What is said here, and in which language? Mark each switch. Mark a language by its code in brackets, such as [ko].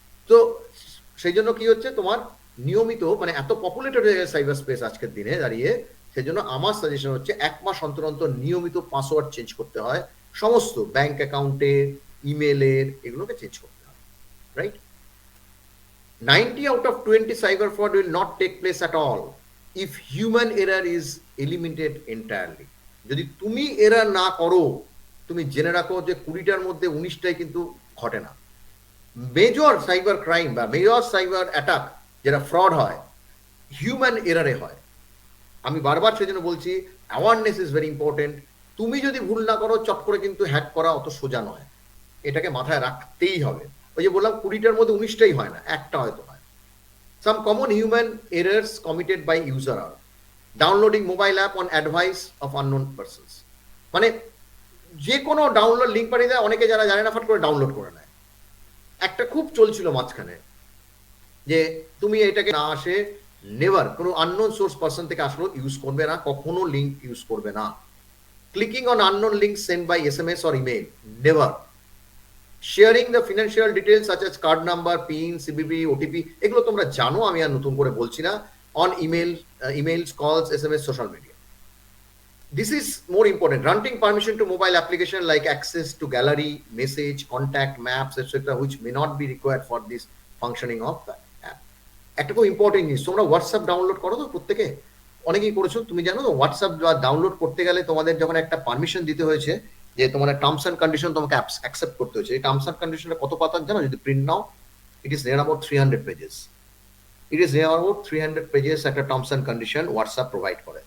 [bn] তো সেই জন্য কি হচ্ছে, তোমার নিয়মিত মানে এত পপুলেটেড হয়ে গেছে সাইবার স্পেস আজকের দিনে দাঁড়িয়ে, সেজন্য আমার সাজেশন হচ্ছে 1 মাস অন্তর অন্তর নিয়মিত পাসওয়ার্ড চেঞ্জ করতে হয়, সমস্ত ব্যাংক অ্যাকাউন্টের, ইমেলের, এগুলোকে চেঞ্জ করতে হয়, right? [en] 90 out of 20 cyber fraud will not take place at all if human error is eliminated entirely. [bn] যদি তুমি এরর না করো, তুমি জেনে রাখো যে 20টার মধ্যে 19টাই কিন্তু ঘটে না। মেজর সাইবার ক্রাইম বা মেজর সাইবার অ্যাটাক যেটা ফ্রড হয়, হিউম্যান এরারে হয়। আমি বারবার সেজন্য বলছি, [en] Awareness is very important. [bn] তুমি যদি ভুল না করো, চট করে কিন্তু হ্যাক করা অত সোজা নয়, এটাকে মাথায় রাখতেই হবে। ওই যে বললাম 20টার মধ্যে 19টাই হয় না, একটা হয়তো হয়। [en] Some common human errors committed by user আর downloading mobile app on advice of unknown persons. [bn] মানে যে কোনো ডাউনলোড লিঙ্ক পাঠিয়ে দেয়, অনেকে যারা জানে না ফট করে ডাউনলোড করে নেয়। একটা খুব চলছিল মাঝখানে যে তুমি এটাকে না আসে, নেভার, কোনো আননোন সোর্স পারসন থেকে আসলো ইউজ করবে না, কখনো লিঙ্ক ইউজ করবে না। [en] Clicking on unknown link send by SMS or email, never. Sharing the financial details such as card number, PIN, CVV, OTP, [bn] এগুলো তোমরা জানো, আমি আর নতুন করে বলছি না। [en] On emails, calls, SMS, social media. This is more important. Granting permission to mobile application like access to gallery, message, contact, maps, etc., which may not be required for this functioning of the app. [bn] একটা খুব important জিনিস, তোমরা WhatsApp download করো তো প্রত্যেকে? অনেকেই করেছো, তুমি জানো হোয়াটসঅ্যাপ ডাউনলোড করতে গেলে তোমাদের যখন একটা পারমিশন দিতে হয়েছে যে তোমার টার্মস অ্যান্ড কন্ডিশন তোমাকে অ্যাকসেপ্ট করতে হয়েছে, এই টার্মস অ্যান্ড কন্ডিশনটা কত পাতার জানো? যদি print now, [en] It is near about 300 pages. It is near about 300 pages একটা terms and condition WhatsApp provide করে।